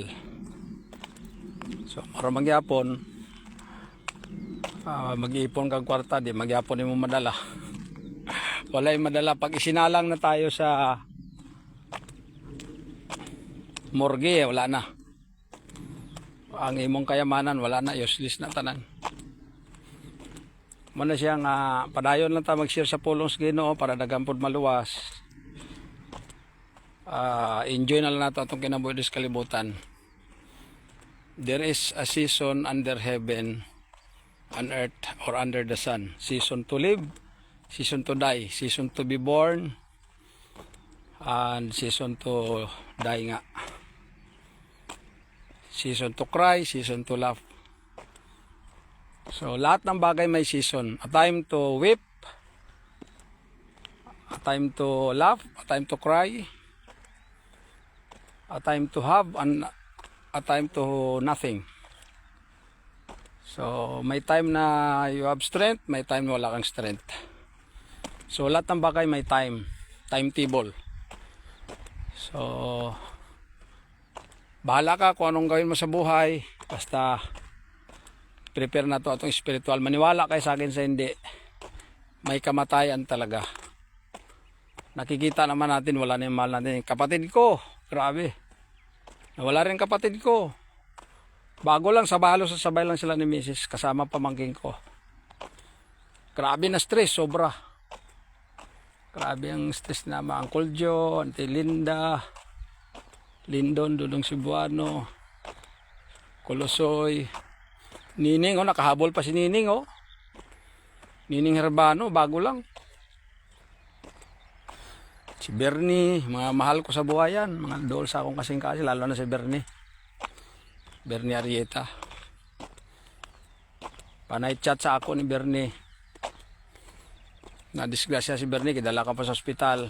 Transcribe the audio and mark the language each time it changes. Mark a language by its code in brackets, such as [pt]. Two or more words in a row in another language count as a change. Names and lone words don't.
[ceb] So, para magyapon, mag-iipon kang kwarta, di magyapon mo madala. [tl] Wala yung madala. Pag isinalang na tayo sa morgue, wala na. [ceb] Ang imong kayamanan, wala na. Useless na tanan. Muna siyang padayon lang tayo mag-share sa pulong sa Ginoo para dagampod maluwas. Enjoy na lang nato itong kinabuhi sa kalibutan. [en] There is a season under heaven, on earth, or under the sun. Season to live, season to die, season to be born, and season to die nga. Season to cry, season to laugh. [tl] So, lahat ng bagay may season. [en] A time to weep, a time to laugh, a time to cry, a time to have, and a time to nothing. [tl] So, may time na [en] you have strength, [tl] may time na wala kang strength. So, lahat ng bagay may time, timetable. So, bahala ka kung anong gawin mo sa buhay. [ceb] Basta, prepare na to atong spiritual. [tl] Maniwala kayo sa akin sa hindi. May kamatayan talaga. Nakikita naman natin, wala na yung mahal natin. Kapatid ko, grabe. Wala rin kapatid ko. Bago lang, sabay lang sila ni Mrs. Kasama pamangking ko. Grabe na stress, sobra. Grabe ang stress na mga Uncle Joe, Auntie Linda, Lindon, Dudong Cebuano, Kolosoy, Nining, nakahabol pa si Nining, Nining Herbano, bago lang. Si Bernie, mga mahal ko sa buhay yan, [ceb] mga dool sa akong kasing-kasi, [tl] lalo na si Bernie Arieta. [ceb] Panay chat sa ako ni Bernie. Na-disgrasya si Bernie, kidala ka pa sa ospital.